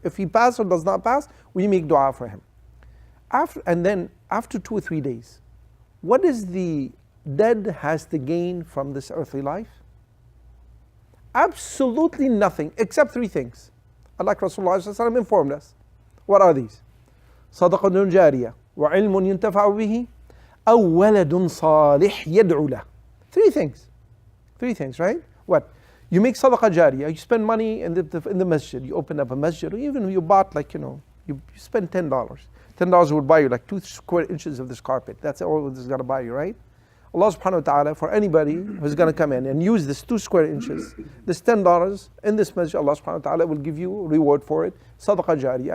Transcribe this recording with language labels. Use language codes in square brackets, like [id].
[en] If he passes or does not pass, we make dua for him. After 2 or 3 days, what is the dead has to gain from this earthly life? Absolutely nothing, except 3 things. Like Rasulullah informed us. What are these? [ar] صدقة جارية وعلم ينتفع به أو ولد صالح يدعو له. [en] 3 things. 3 things, right? What? You make sadaqah jariyah, you spend money in the masjid, you open up a masjid, or even you bought you spend $10. $10 would buy you like 2 square inches of this carpet. That's all this is going to buy you, right? Allah subhanahu wa ta'ala, for anybody who's going to come in and use this 2 square inches, this $10 in this masjid, Allah subhanahu wa ta'ala will give you reward for it. Sadaqah jariyah.